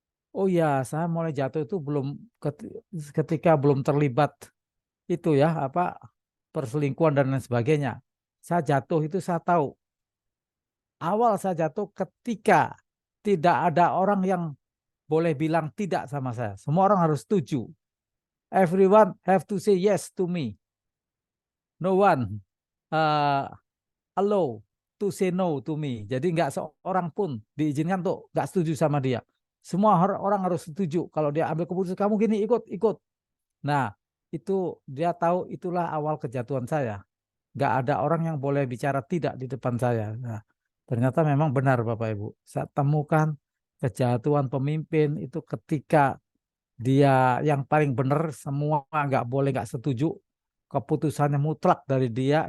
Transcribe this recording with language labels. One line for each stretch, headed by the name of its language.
Indonesian: Oh ya, saya mulai jatuh itu belum ketika belum terlibat itu ya perselingkuhan dan lain sebagainya. Saya jatuh itu saya tahu. Awal saya jatuh ketika tidak ada orang yang boleh bilang tidak sama saya. Semua orang harus setuju.
English: Everyone have to say yes to me. No one uh, allow to say no to me.
Indonesian: Jadi nggak seorang pun diizinkan tuh nggak setuju sama dia. Semua orang harus setuju. Kalau dia ambil keputusan kamu gini ikut. Nah itu dia tahu itulah awal kejatuhan saya. Nggak ada orang yang boleh bicara tidak di depan saya. Nah, ternyata memang benar Bapak Ibu. Saya temukan kejatuhan pemimpin itu ketika dia yang paling benar, semua nggak boleh nggak setuju, keputusannya mutlak dari dia.